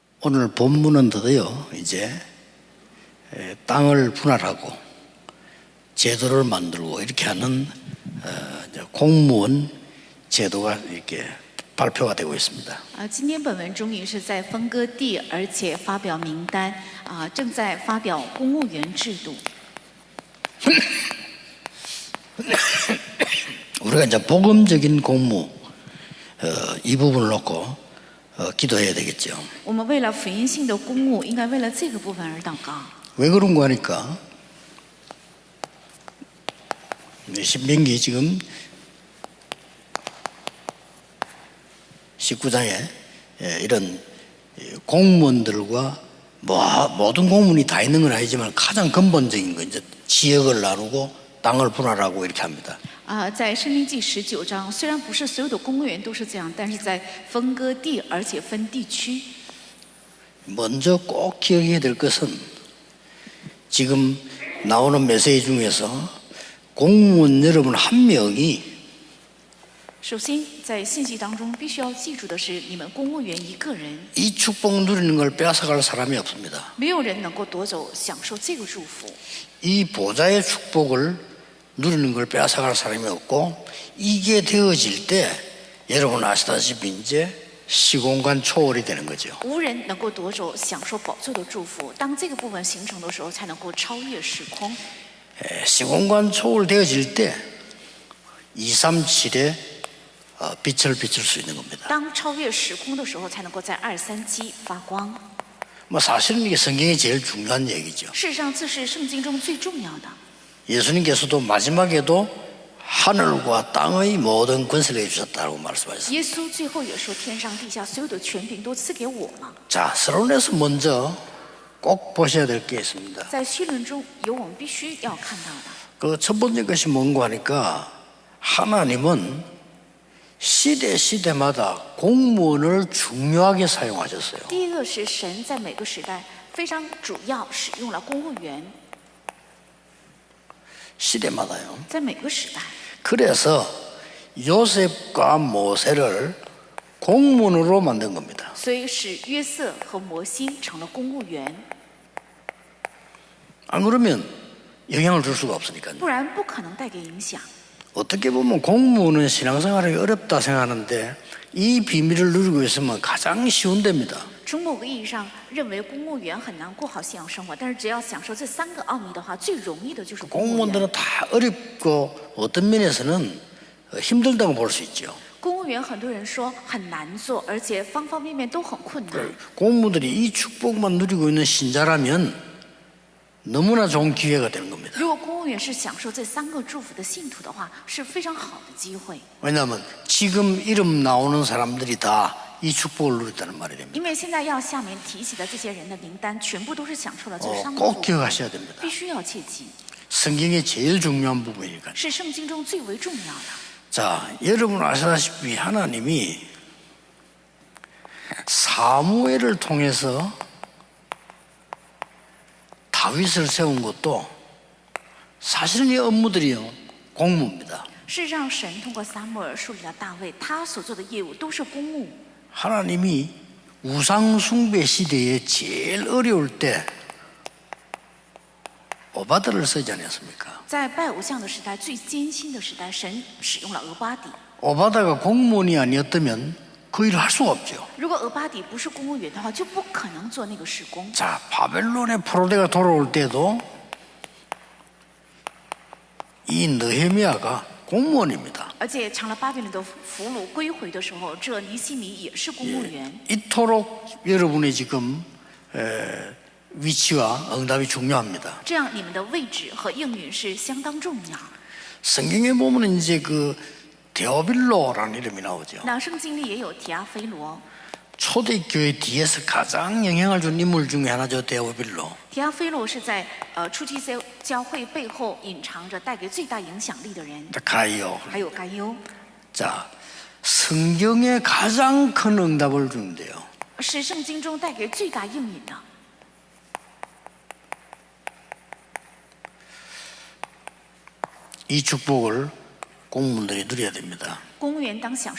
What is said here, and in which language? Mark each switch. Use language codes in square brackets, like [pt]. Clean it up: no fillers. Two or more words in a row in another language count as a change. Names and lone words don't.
[ko] 오늘 본문은 드디어 이제 땅을 분할하고 제도를 만들고 이렇게 하는 공무원 제도가 이렇게 발표가 되고 있습니다. [zh] 今天本文终于是在分割地，而且发表名单正在发表公务员制度。 [ko] 우리가 이제 복음적인 공무 이 부분을 놓고 기도해야 되겠죠. [zh] 我们为了福音性的公务，应该为了这个部分而祷告。 [ko] 왜 그런가 하니까 신명기 지금 19장에 이런 공무원들과 모든 공무원이 다 있는 건 아니지만 가장 근본적인 건 이제 지역을 나누고 땅을 분할하고 이렇게 합니다. [zh] 在申命记19章，虽然不是所有的公务员都是这样，但是在分割地，而且分地区。 [ko] 먼저 꼭 기억해야 될 것은 지금 나오는 메시지 중에서 공무원 여러분 한 명이 [zh] 首先，在信息当中必须要记住的是，你们公务员一个人， [ko] 이 축복 누리는 걸 뺏어갈 사람이 없습니다. [zh] 没有人能够夺走、享受这个祝福。 [ko] 이 보좌의 축복을 누리는 걸 뺏어갈 사람이 없고 이게 되어질 때 여러분 아시다시피 이제 시공간 초월이 되는 거죠. [zh] 无人能够夺走、享受宝座的祝福。当这个部分形成的时候，才能够超越时空。 [ko] 시공간 초월 되어질 때 237에 빛을 비출 수 있는 겁니다. [zh] 当超越时空的时候，才能够在237发光。 [ko] 뭐 사실은 이게 성경이 제일 중요한 얘기죠. [zh] 事实上，这是圣经中最重要的。 [ko] 예수님께서도 마지막에도 하늘과 땅의 모든 권세를 주셨다고 말씀하셨습니다. [zh] 耶稣最后也说：“天上地下所有的权柄都赐给我了。 [ko] 자, 서론에서 먼저 꼭 보셔야 될 게 있습니다. ” [zh] 在绪论中有我们必须要看到的。 [ko] 그 첫 번째 것이 뭔가 하니까 하나님은 시대마다 공무원을 중요하게 사용하셨어요. [zh] 第一个是神在每个时代非常主要使用了公务员， [ko] 시대마다요. [zh] 在每个时代。 [ko] 그래서 요셉과 모세를 공무원으로 만든 겁니다. [zh] 所以使约瑟和摩西成了公务员， [ko] 안 그러면 영향을 줄 수가 없으니까요. [zh] 不然不可能带给影响。 [ko] 어떻게 보면 공무원은 신앙생활이 어렵다 생각하는데 이 비밀을 누리고 있으면 가장 쉬운 데입니다. [zh] 从某个意义上认为公务员很难过好信仰生活，但是只要享受这3个奥秘的话，最容易的就是公务员。 [ko] 공무원들은 다 어렵고 어떤 면에서는 힘들다고 볼 수 있죠. [zh] 公务员很多人说很难做，而且方方面面都很困难。 [ko] 공무원들이 이 축복만 누리고 있는 신자라면 너무나 좋은 기회가 되는 겁니다. [zh] 如果公务员是享受这3个祝福的信徒的话，是非常好的机会。 [ko] 왜냐하면 지금 이름 나오는 사람들이 다 이 축복을 누렸다는 말이 됩니다. [zh] 因为现在要下面提起的这些人的名单，全部都是享受了这3个 [ko] 꼭 [zh] 祝福， [ko] 기억하셔야 됩니다. [zh] 必须要切记， [ko] 성경의 제일 중요한 부분이니까. [zh] 是圣经中最为重要的。 [ko] 자, 여러분 아시다시피 하나님이 사무엘을 통해서 다윗을 세운 것도 사실은 이 업무들이요 공무입니다. [zh] 事实上，神通过撒母耳树立了大卫，他所做的业务都是公务。 [ko] 하나님이 우상 숭배 시대에 제일 어려울 때 오바드를 쓰지 않았습니까? [zh] 在拜偶像的时代，最艰辛的时代，神使用了俄巴底。 [ko] 오바다가 공무원이 아니었다면 그 일을 할 수가 없죠. [zh] 如果俄巴底不是公务员的话，就不可能做那个事工。 [ko] 자, 바벨론의 포로대가 돌아올 때도 이 느헤미야가 공무원입니다. [zh] 而且成了巴比伦的俘虏归回的时候，这尼西米也是公务员。 [ko] 이토록 여러분의 지금 위치와 응답이 중요합니다. [zh] 这样你们的位置和应允是相当重要。 [ko] 성경에 보면 이제 그 데오빌로라는 이름이 나오죠. [zh] 那圣经里也有提阿非罗， [ko] 초대교회 뒤에서 가장 영향을 준 인물 중에 하나죠. 데오빌로. [zh] 提阿非罗是在初期教会背后隐藏着带给最大影响力的人， [ko] 가이오. [zh] 还有该优， [ko] 자, 성경에 가장 큰 응답을 주는데요. [zh] 是圣经中带给最大应允的。 [ko] 이 축복을 공무원들이 누려야 됩니다.